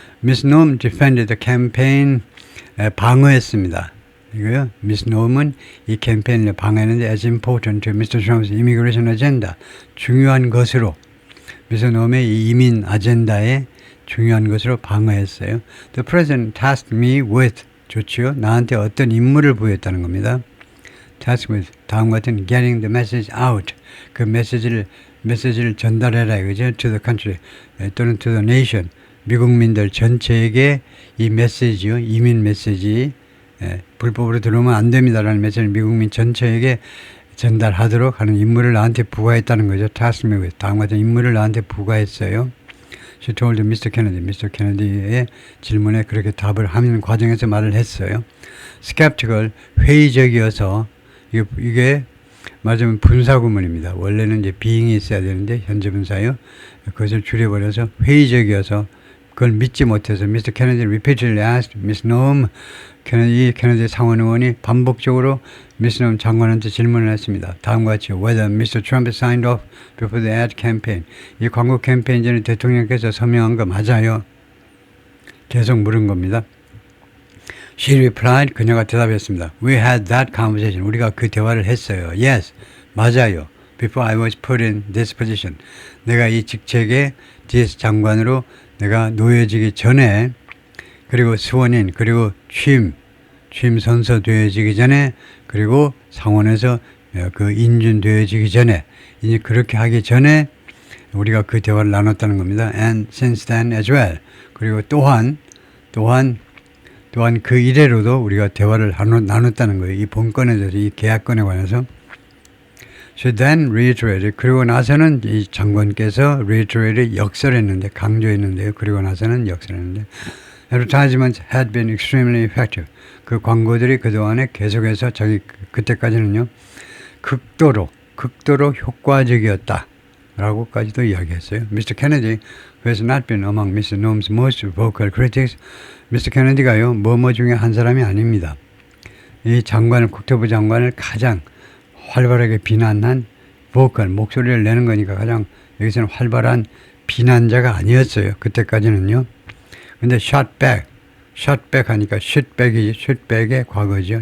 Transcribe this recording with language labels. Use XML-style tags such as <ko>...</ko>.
<en>Miss Noem defended the campaign,</en> <ko>방어했습니다. 이거요. Miss Noem은 이 캠페인을 방어했는데</ko> <en>as important to Mr.</en> <ko>Trump's immigration agenda, 중요한 것으로, Miss Noem의 이 이민 아젠다에 중요한 것으로 방어했어요.</ko> <en>The president tasked me with,</en> <ko>좋지요. 나한테 어떤 임무를 부여했다는 겁니다. task with, 다음과 같은</ko> <en>getting the message out,</en> <ko>그 메시지를 전달해라 이거죠.</ko> <en>to the country</en> <ko>또는</ko> <en>to the nation,</en> <ko>미국민들 전체에게 이 메시지요, 이민 메시지, 불법으로 들어오면 안 됩니다라는 메시지를 미국민 전체에게 전달하도록 하는 임무를 나한테 부과했다는 거죠.</ko> <en>task me with,</en> <ko>다음과 같은 임무를 나한테 부과했어요.</ko> <en>She told Mr.</en> <ko>Kennedy의 질문에 그렇게 답을 하는 과정에서 말을 했어요. skeptical, 회의적이어서, 이게 말하자면 분사구문입니다. 원래는 이제 being이 있어야 되는데 현재 분사요. 그것을 줄여버려서 회의적이어서 그걸 믿지 못해서 Mr.</ko> <en>Kennedy repeatedly asked Miss Noem,</en> <ko>케네디 상원 의원이 반복적으로 Miss Noem 장관한테 질문을 했습니다. 다음과 같이</ko> <en>whether Mr. Trump signed off before the ad campaign.</en> <ko>이 광고 캠페인 전에 대통령께서 서명한 거 맞아요? 계속 물은 겁니다.</ko> <en>She replied,</en> <ko>그녀가 대답했습니다.</ko> <en>We had that conversation.</en> <ko>우리가 그 대화를 했어요.</ko> <en>Yes,</en> <ko>맞아요.</ko> <en>Before I was put in this position.</en> <ko>내가 이 직책에 DS 장관으로 내가 놓여지기 전에, 그리고 스원인, 그리고 취임 선서 되어지기 전에, 그리고 상원에서 그 인준되어지기 전에, 이제 그렇게 하기 전에 우리가 그 대화를 나눴다는 겁니다.</ko> <en>And since then as well.</en> <ko>그리고 또한 그 이래로도 우리가 대화를 나눴다는 거예요. 이 본건에 대해서, 이 계약건에 관해서.</ko> <en>She then reiterated,</en> <ko>그리고 나서는 이 장관께서 reiterated, 역설했는데, 강조했는데요. 그리고 나서는 역설했는데,</ko> <en>advertisements had been extremely effective.</en> <ko>그 광고들이 그동안에 계속해서 그때까지는요, 극도로 효과적이었다 라고까지도 이야기했어요.</ko> <en>Mr. Kennedy, who has not been among Mr. Noem's most vocal critics, Mr.</en> <ko>Kennedy가요, 뭐뭐 중에 한 사람이 아닙니다. 이 국토부 장관을 가장 활발하게 비난한 목소리를 내는 거니까 가장 여기서는 활발한 비난자가 아니었어요. 그때까지는요. 근데 shot back 하니까 shootback의 과거죠.</ko>